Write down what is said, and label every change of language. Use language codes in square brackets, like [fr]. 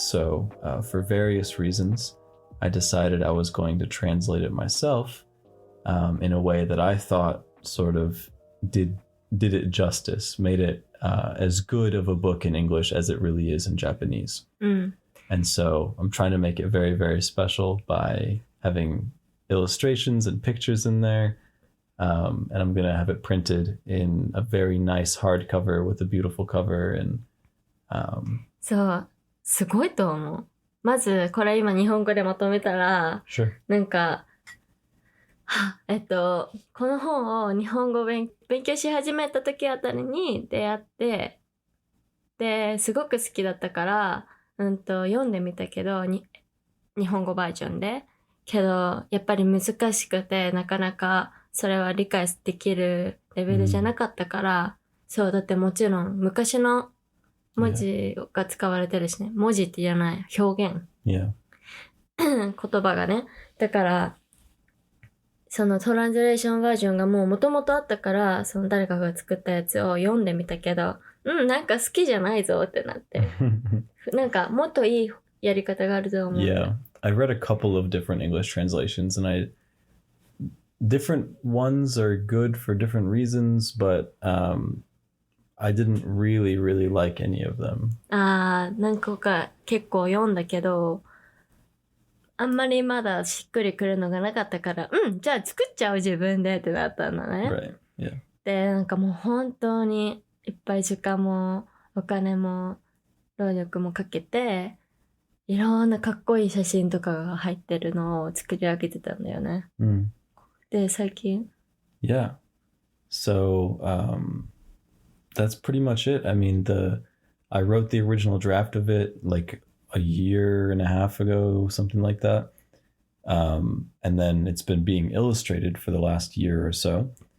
[en] So for various reasons, I decided I was going to translate it myself in a way that I thought sort of did it justice, made it as good of a book in English as it really is in Japanese. And so I'm trying to make it very, very special by having illustrations and pictures in there. And I'm going to have it printed in a very nice hardcover with a beautiful cover. And [ja] そう、すごいと思う。まずこれ今日本語でまとめたら、 [en] Sure. [ja] なんか、この本を日本語勉強し始めた時あたりに出会って、で、すごく好きだったから、読んでみたけど、日本語バージョンで。けど、やっぱり難しくて、なかなかそれは理解できるレベルじゃなかったから、そう、だってもちろん昔の文字が使われてるしね。文字って言わない。表現。 [en] Yeah. [ja] 言葉がね。だから、そのトランスレーションバージョンがもう元々あったから、その誰かが作ったやつを読んでみたけど、なんか好きじゃないぞってなって。なんかもっといいやり方があると思う。 [en] Yeah. I read a couple of different English translations, and different ones are good for different reasons, but I didn't really like any of them. [ja] 何個か結構読んだけど、あんまりまだしっくりくるのがなかったから、じゃあ作っちゃおう自分でってなったんだね。 [en] Right. Yeah. [ja] で、なんかもう本当にいっぱい時間もお金も労力もかけて、いろんなかっこいい写真とかが入ってるのを作り上げてたんだよね。で、最近 [en] Yeah. So that's pretty much it. I mean, I wrote the original draft of it like a year and a half ago, something like that. And then it's been being illustrated for the last year or so.